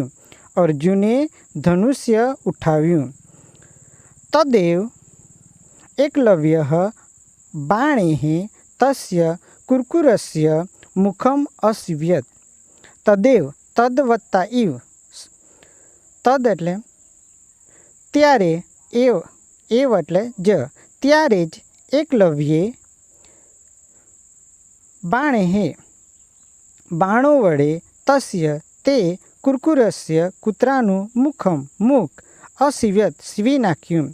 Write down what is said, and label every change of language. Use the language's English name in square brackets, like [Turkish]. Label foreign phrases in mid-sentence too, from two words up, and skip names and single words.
[Gujarati] અર્જુને ધનુષ્ય ઉઠાવ્યું। [Sanskrit] तदेव एकलव्यः बाणैः तस्य कुर्कुरस्य मुखम असीव्यत। तदेव तद वत्ता इव। [Gujarati] तद એટલે ત્યારે, એવ એટલે જ, ત્યારે જ એકલવ્યે બાણેહે બાણો વડે તસ્ય તે કુરકુરસ્ય કૂતરાનું મુખ અસીવ્યત સીવી નાખ્યું.